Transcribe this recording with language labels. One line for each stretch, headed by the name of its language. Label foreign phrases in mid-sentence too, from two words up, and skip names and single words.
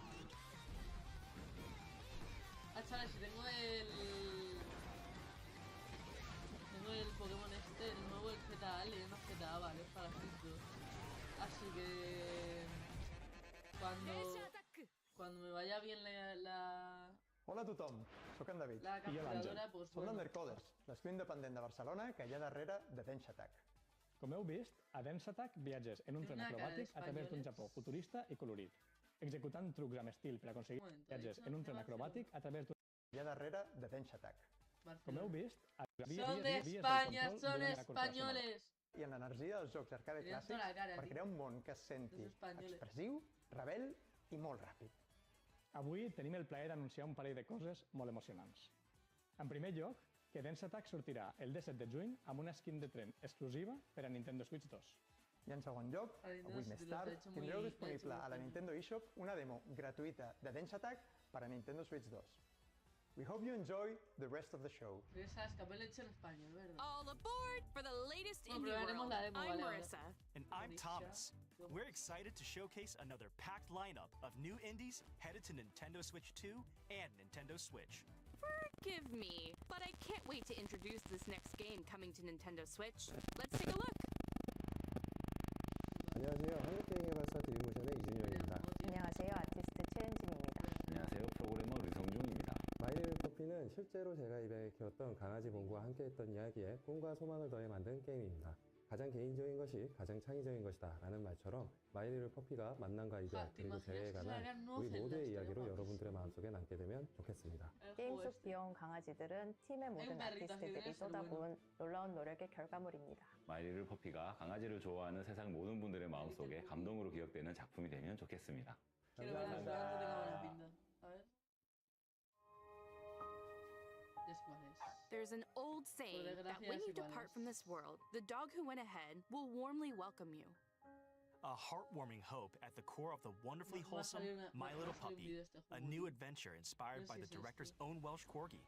Spanish: Ah, chavales, si tengo el... Tengo el Pokémon este, el nuevo, el ZA, le llamo ZA, ¿vale? Para Switch 2. Así que... Cuando me vaya bien la
Catalan: Hola a tothom, sóc en David.
Spanish: la capturadora, pues
Catalan: Som
Spanish: bueno.
Catalan: d'Undercoders, l'estiu independent de Barcelona que hi ha darrere de Dance Attack. Com heu vist, a Dance Attack viatges en un tren acrobàtic a través d'un Japó futurista i colorit, executant trucs amb estil per aconseguir viatges en un tren acrobàtic a través d'un... Hi ha darrere de Dance Attack. Com heu vist,
Spanish: Son de España, son españoles.
Catalan: I amb l'energia dels jocs arcade clàssics per crear un món que es senti expressiu, rebel i molt ràpid. Avui tenim el plaer d'anunciar un parell de coses molt emocionants. En primer lloc, que Dance Attack sortirà el 17 de juny amb una skin de tren exclusiva per a Nintendo Switch 2. I en segon lloc, avui més tard, tindreu disponible a la Nintendo eShop una demo gratuïta de Dance Attack per a Nintendo Switch 2.
English: We hope you enjoy the rest of the show. All aboard for the latest indie world. I'm Marissa. And I'm Thomas. We're excited to showcase another packed lineup of new indies headed to Nintendo Switch 2 and Nintendo Switch. Forgive me, but I can't wait to introduce this next game coming to Nintendo Switch. Let's take a look.
Korean: 안녕하세요. 한국게임 개발사 드림모션의 이준영입니다. 안녕하세요. 아티스트 최은진입니다. 안녕하세요. 프로그래머 류성중입니다. 마이리를 퍼피는 실제로 제가 입에 키웠던 강아지 봉구와 함께했던 이야기에 꿈과 소망을 더해 만든 게임입니다. 가장 개인적인 것이 가장 창의적인 것이다 라는 말처럼 마이리를 퍼피가 만남과 이별 그리고 재회에 관한 우리 모두의 이야기로 여러분들의 마음속에 남게 되면 좋겠습니다. 게임 속 귀여운 강아지들은 팀의 모든 아티스트들이 쏟아부은 놀라운 노력의 결과물입니다. 마이리를 퍼피가 강아지를 좋아하는 세상 모든 분들의 마음속에 감동으로 기억되는 작품이 되면 좋겠습니다.
English: There's an old saying that when you depart from this world, the dog who went ahead will warmly welcome you. A heartwarming hope at the core of the wonderfully wholesome My Little Puppy, a new adventure inspired by the director's own Welsh corgi.